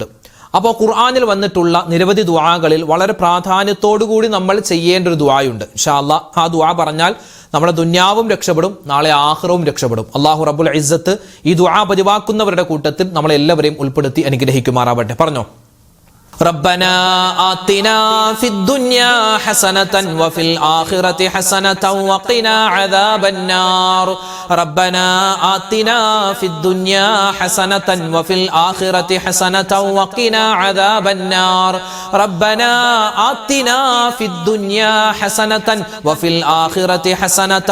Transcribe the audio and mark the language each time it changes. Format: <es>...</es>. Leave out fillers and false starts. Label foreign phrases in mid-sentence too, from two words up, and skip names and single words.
<ml>അപ്പോൾ ഖുർആനിൽ വന്നിട്ടുള്ള നിരവധി ദുആകളിൽ വളരെ പ്രാധാന്യത്തോടു കൂടി നമ്മൾ ചെയ്യേണ്ട ഒരു ദുആയുണ്ട്.</ml> <ar>إن شاء الله</ar> <ml>ആ ദുആ പറഞ്ഞാൽ നമ്മുടെ ദുന്യാവും രക്ഷപ്പെടും, നാളെ ആഖിറവും രക്ഷപ്പെടും.</ml> <ar>الله رب العزة</ar> <ml>ഈ ദുആ പതിവാക്കുന്നവരുടെ കൂട്ടത്തിൽ നമ്മളെല്ലാവരെയും ഉൾപ്പെടുത്തി അനുഗ്രഹിക്കുമാറാവട്ടെ. പറഞ്ഞോ.</ml> <ar>ربنا آتنا في الدنيا حسنة وفي الآخرة حسنة وقنا عذاب النار ربنا آتنا في الدنيا حسنة وفي الآخرة حسنة وقنا عذاب النار ربنا آتنا في الدنيا حسنة وفي الآخرة حسنة</ar>